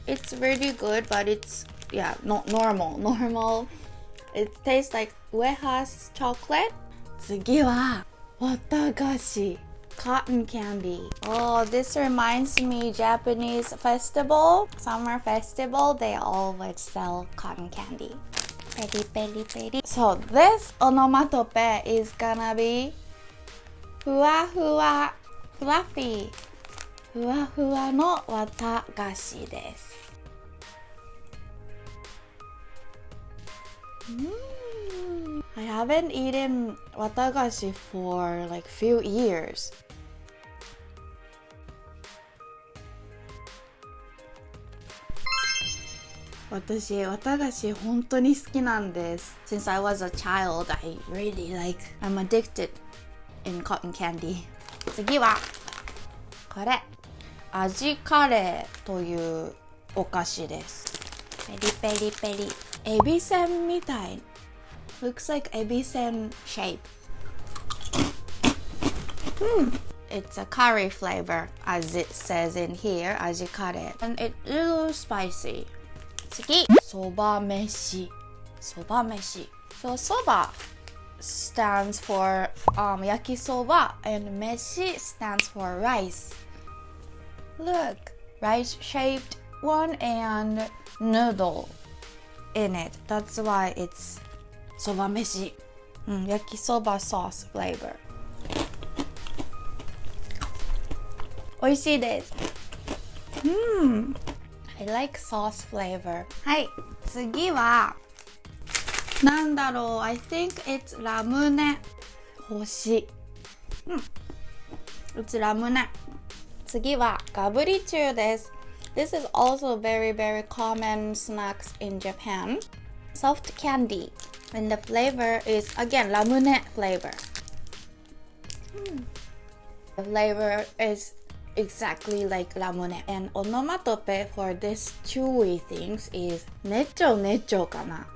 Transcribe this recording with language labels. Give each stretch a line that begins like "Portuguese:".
English: It's really good, but it's not normal. It tastes like ウエハース chocolate.
Japanese: 次は綿菓子
English: cotton candy. Oh, this reminds me Japanese festival, summer festival. They always sell cotton candy. Peri peri peri. So this onomatope is gonna be ふわふわ fluffy.
Japanese: ふわふわの綿菓子です。
English: I haven't eaten 綿菓子 for like few years.
Japanese: 私、綿菓子本当に好きなんです。
English: Since I was a child, I'm addicted in cotton candy.
Japanese: 次はこれ。味カレーというお菓子です。ペリペリペリ。エビせんみたい。
English: Looks like エビせん shape. It's a curry flavor, as it says in here, 味カレー。 And it's a little spicy.
Japanese: 次、そば飯。そば飯。
English: So そば stands for 焼きそば and 飯 stands for rice.Look, rice-shaped one and noodle in it. That's why it's そば飯。 焼きそば sauce flavor.
Japanese: 美味しいです。
English: I like sauce flavor.
Japanese: はい、次はなんだろう
English: I think it's
Japanese: ラムネ。星。
English: It's ラムネ。次はガブリチューです。 This is also very common snacks in Japan. Soft candy. And the flavor is again ラムネ flavor. The flavor is exactly like ラムネ. And onomatope for this chewy things is ネチョネチョかな。